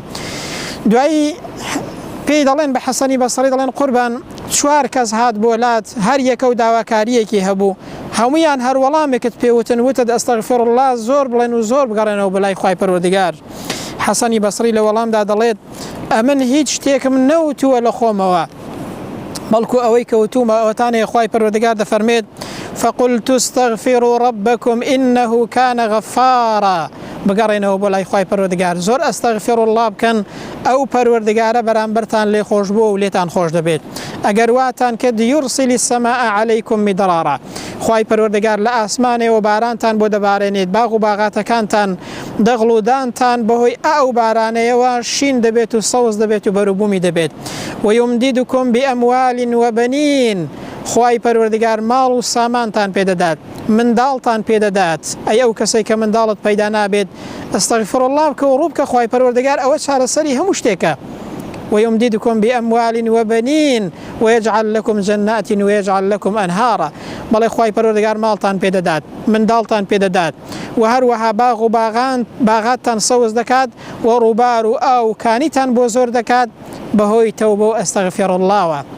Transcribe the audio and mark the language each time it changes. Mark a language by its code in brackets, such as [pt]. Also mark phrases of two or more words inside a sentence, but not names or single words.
[ckb] دوایی پێی دەڵێن بە حەسەنی بەسری دەڵێن قوربان 4 کەس هات بۆ لات هەر یەکە و داواکاریەکی هەبوو، هەمویان هەر وەڵامێکت پێوتن وتت ئەستەغفیرالله زۆر بڵێن و زۆر بگەڕێنەوە بە لای خی پەروەردگار. حەسەنی بەسری لە وەڵامدا دەڵێت ئەمن هیچ شتێکم نەوتووە لە خۆمەوە، بەڵکو ئەوەی کەوتومە ئەوەتانەیە خی پەروەردگار دەفەرمێت [ar] فقلت استغفروا ربكم إنه كان غفارا. [ckb] بگەڕێنەوە بۆ لای خی پەروەردگار زۆر ئەستەغفیرالله بکەن، ئەو پەروەردگارە بەرامبەرتان لێ خۆش بووە و لێتان خۆش دەبێت. ئەگەر واتان کرد [ar] یورسیل السەماء عەلەیکم میدرارا، [ckb] خی پەروەردگار لە ئاسمانێەوە بارانتان بۆ دەبارێنێت، باغ و باغاتەکانتان دەغڵودانتان بەهۆی ئەو بارانەیەوە شین دەبێت و سەوز دەبێت و بەروبوومی دەبێت. [ar] ويمددكم بأموال وبنين، [ckb] خی پەروەردگار ماڵ و سامانتان پێدەدات، منداڵتان پێدەدات. ئەی ئەو کەسەی کە منداڵت پەیدا نابێت ئەستەغفیرالله بکە و ڕوو بکە، خی پەروەردگار ئەوە چارەسەری هەموو شتێکە. [ar] ويمددكم بأموال وبنين ويجعل لكم جنات ويجعل لكم أنهارا. [ckb] بەڵێ خی پەروەردگار ماڵتان پێدەدات، منداڵتان پێدەدات و هەروەها باغ و باغاتتان سەوز دەکات و ڕووبار و ئاو کانیتان بۆ زۆر دەکات بەهۆی تەوبە و ئەستەغفیرالله.